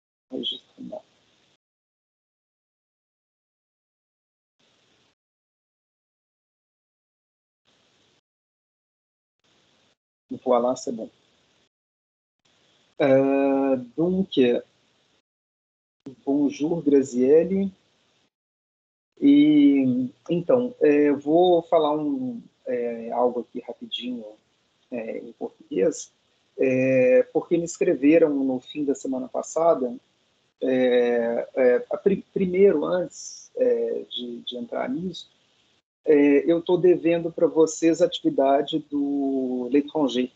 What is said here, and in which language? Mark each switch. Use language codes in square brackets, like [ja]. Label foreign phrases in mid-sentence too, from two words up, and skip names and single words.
[pt] registro não. [fr] Voilà, c'est bon. Donc, bonjour, Graziele. [pt] E, então, eu vou falar algo aqui rapidinho em português, porque me escreveram no fim da semana passada, primeiro, antes de entrar nisso, eu estou devendo para vocês a atividade do L'Étranger.